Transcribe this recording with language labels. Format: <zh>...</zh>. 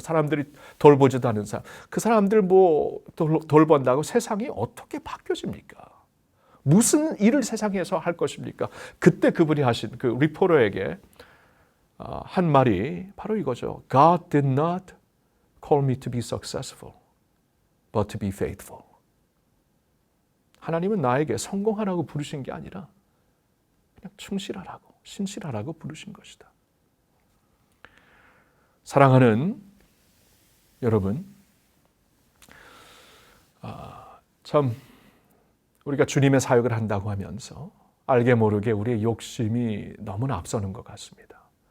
<ko>사람들이 돌보지도 않은 사람. 그 사람들 돌본다고 세상이 어떻게 바뀌어집니까? 무슨 일을 세상에서 할 것입니까? 그때 그분이 하신 그 리포터에게 한 말이 바로 이거죠.</ko> <en>God did not call me to be successful, but to be faithful.</en> <ko>하나님은 나에게 성공하라고 부르신 게 아니라 그냥 충실하라고, 신실하라고 부르신 것이다. 사랑하는 여러분, 참 우리가 주님의 사역을 한다고 하면서 알게 모르게 우리의 욕심이 너무나 앞서는 것 같습니다.</ko>